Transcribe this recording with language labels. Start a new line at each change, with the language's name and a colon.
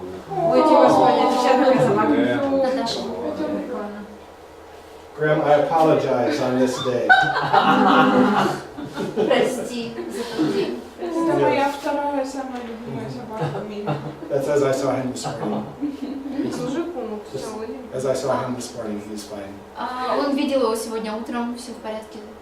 Russian: Ой, Тима, господи, это сейчас такая собака. Наташа. Прикольно.
English: Graham, I apologize on this day.
Russian: Прости за тот день. Это моя вторая самая любимая собака в мире.
English: That's as I saw him this morning.
Russian: Все,
English: As I saw him this morning, he's fine.
Russian: Он видел его сегодня утром, все в порядке.